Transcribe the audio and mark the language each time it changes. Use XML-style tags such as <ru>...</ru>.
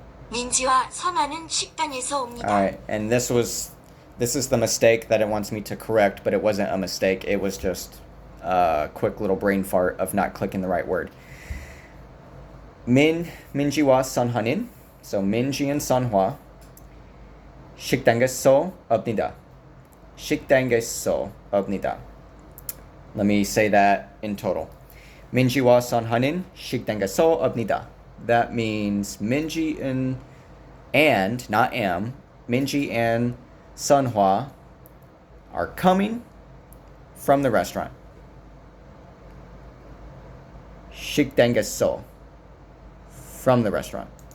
<ko>민지와 선아는 식당에서 옵니다.</ko> <en>Alright, and this is the mistake that it wants me to correct, but it wasn't a mistake. It was just a quick little brain fart of not clicking the right word.</en> <ko>민지와 선화는, so 민지 and 선화, 식당에서 옵니다. 식당에서 옵니다.</ko> <en>Let me say that in total.</en> <ko>민지와 선화는 식당에서 옵니다.</ko> <en>That means Minji and not am, Minji and Sunhwa are coming from the restaurant.</en> <ko>식당에서,</ko> <en>from the restaurant.</en>